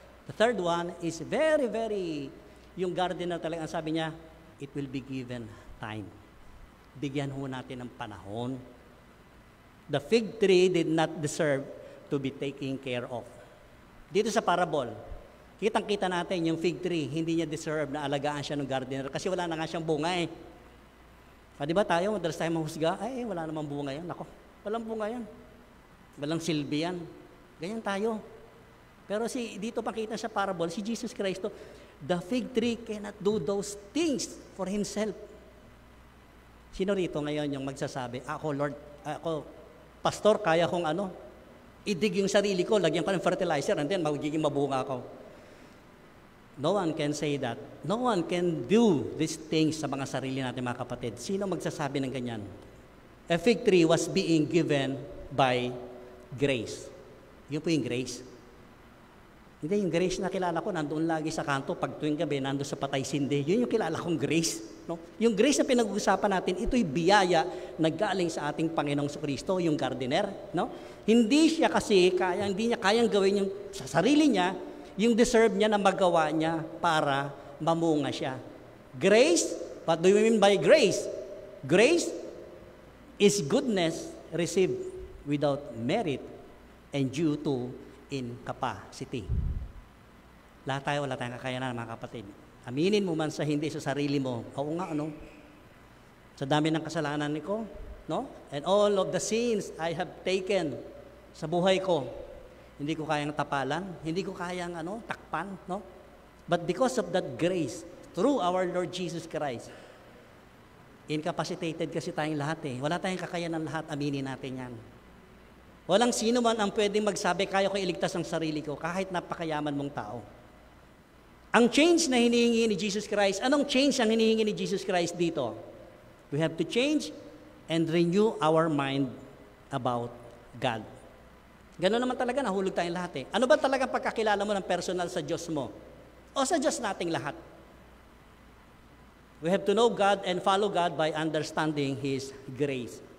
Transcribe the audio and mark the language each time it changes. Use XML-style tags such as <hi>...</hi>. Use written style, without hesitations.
<en>The third one is very, very,</en> <tl>yung gardener talaga, ang sabi niya,</tl> <en>it will be given time.</en> <tl>Bigyan ho natin ng panahon.</tl> <en>The fig tree did not deserve to be taken care of.</en> <tl>Dito sa parable, kitang-kita natin yung fig tree, hindi niya deserve na alagaan siya ng gardener kasi wala na nga siyang bunga eh. Di ba tayo, madalas tayo mahusga, wala namang bunga yan. Ako, walang bunga yan. Walang silbi yan. Ganyan tayo. Pero dito pakita sa parable,</tl> <en>si Jesus Christ, the fig tree cannot do those things for himself.</en> <tl>Sino rito ngayon yung magsasabi, ako Lord, ako, pastor, kaya kong idig yung sarili ko, lagyan ko ng fertilizer, and then magiging mabunga ako.</tl> <en>No one can say that. No one can do these things</en> <tl>sa mga sarili natin, mga kapatid. Sino magsasabi ng ganyan?</tl> <en>A fig tree was being given by grace.</en> <tl>Yun po yung grace. Hindi, yung grace na kilala ko, nandoon lagi sa kanto, pag tuwing gabi, nandoon sa patay sindi. Yun yung kilala kong grace. No? Yung grace na pinag-uusapan natin, ito'y biyaya na galing sa ating Panginoong Jesucristo, yung gardener. No? Hindi siya kasi, hindi niya kayang gawin yung sa sarili niya, yung deserve niya na magawa niya para mamunga siya.</tl> <en>Grace, what do you mean by grace? Grace is goodness received without merit and due to incapacity.</en> <tl>Lahat tayo, wala tayong kakayanan, mga kapatid. Aminin mo man sa hindi sa sarili mo. Oo nga, sa dami ng kasalanan ko, no?</tl> <en>And all of the sins I have taken</en> <tl>sa buhay ko, hindi ko kayang tapalan, hindi ko kayang takpan, no?</tl> <en>But because of that grace, through our Lord Jesus Christ.</en> <tl>Incapacitated kasi tayong lahat eh. Wala tayong kakayanan lahat, aminin natin yan. Walang sino man ang pwedeng magsabi, kaya ko iligtas ang sarili ko, kahit napakayaman mong tao. Ang change na hinihingi ni Jesus Christ, anong change ang hinihingi ni Jesus Christ dito?</tl> <en>We have to change and renew our mind about God.</en> <tl>Gano'n naman talaga, nahulog tayong lahat eh. Ano ba talaga pagkakilala mo ng personal sa Diyos mo? O sa Diyos nating lahat?</tl> <en>We have to know God and follow God by understanding His grace.</en>